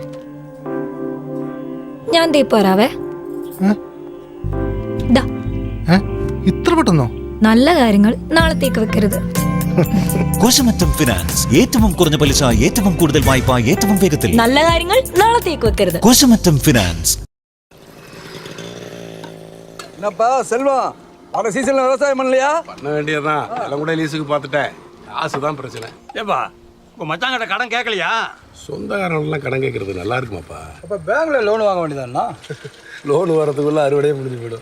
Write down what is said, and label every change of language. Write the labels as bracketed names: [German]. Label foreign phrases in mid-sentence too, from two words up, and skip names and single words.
[Malayalam] ഞാൻ പോരാവേ. ഇത്ര പെട്ടെന്നോ? നല്ല കാര്യങ്ങൾ നാളത്തേക്ക് വെക്കരുത്. കോശമറ്റം ഫിനാൻസ്. ഏറ്റവും കുറഞ്ഞ പലിശ, ഏറ്റവും കൂടുതൽ വായ്പ, ഏറ്റവും വേഗത്തിൽ. നല്ല കാര്യങ്ങൾ നാളത്തേക്ക് വെക്കരുത്. കോശമറ്റം ഫിനാൻസ്. [Tamil] செல்வம், அவர சீசன்ல விவசாயம் பண்ணலையா? பண்ண வேண்டியதுதான், எல்லாம் கூட லீஸுக்கு பார்த்துட்டேன். காசுதான் பிரச்சனை. ஏப்பா உங்க மச்சாங்கிட்ட கடன் கேட்கலையா? சொந்தக்காரங்களாம் கடன் கேட்கறது நல்லா இருக்குமாப்பா? அப்ப பேங்க்ல லோன் வாங்க வேண்டியதானா? லோன் வரதுக்குள்ள அறுவடையே முடிஞ்சு போயிடும்.